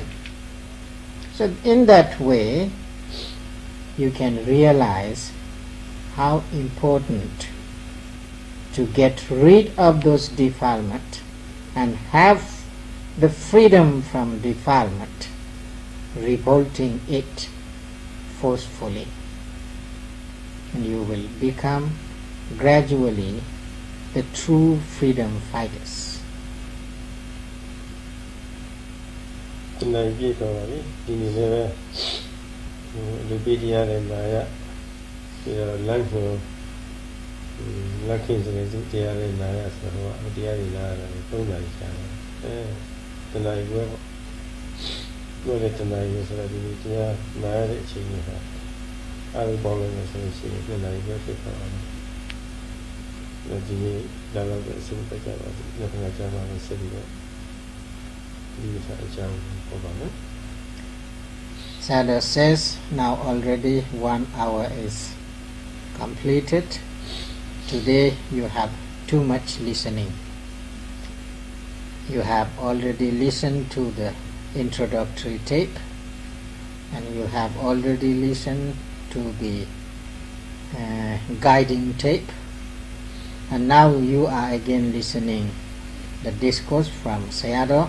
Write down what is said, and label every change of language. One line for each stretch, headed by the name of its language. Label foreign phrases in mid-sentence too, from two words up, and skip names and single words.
English: So in that way you can realize how important to get rid of those defilement and have the freedom from defilement, revolting it forcefully. And you will become gradually the true freedom fighters.
Burmese: ဒီနေ့ပြည့်တော့ပါပြီဒီနေ့လည်းပဲလူပိတရားနဲ့နာရပြီးတော့လမ်းကိုလက် ခင်စနေစုတရားနဲ့နာရဆိုတော့တရားတွေနာရတယ်၃နာရီကြာတယ်တနာရီပဲပေါ့ကိုယ်လည်းတနာရီဆိုတော့ဒီတရားနာရတဲ့အချိန်ကအားလုံးပေါင်းလို့ဆိုရင်တနာရီပဲဖြစ်သွားတယ်ဒီနေ့လာတော့အဆုံးတက်ကြပါဘူးနောက်ခါကျမှလည်းဆက်ပြီးတော့
English: Sayadaw says, now already 1 hour is completed. Today you have too much listening. You have already listened to the introductory tape, and you have already listened to the guiding tape, and now you are again listening the discourse from Sayadaw.